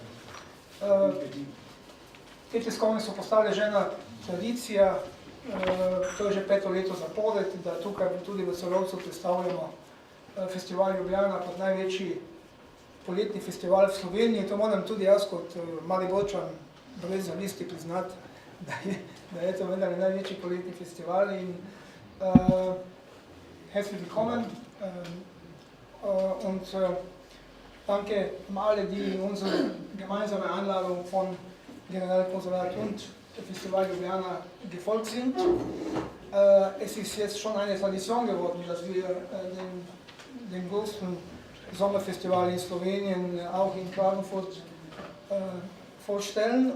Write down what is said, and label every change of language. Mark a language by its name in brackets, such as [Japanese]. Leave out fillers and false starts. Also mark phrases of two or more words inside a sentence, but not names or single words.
[Slovenian] Te tiskovne so postale že ena tradicija, to je že 5. leto zapored, da tukaj tudi v Celovcu predstavljamo Festival Ljubljana kot največji poletni festival v Sloveniji. To moram tudi jaz kot Mariborčan brez zavisti priznati, da je to vendar največji poletni festival. [German] In herzlich willkommen und danke alle, die unsere gemeinsame Einladung von Generalkonsulat und Festival Ljubljana gefolgt sind. Es ist jetzt schon eine Tradition geworden, dass wir den größten Sommerfestival in Slowenien auch in Klagenfurt vorstellen.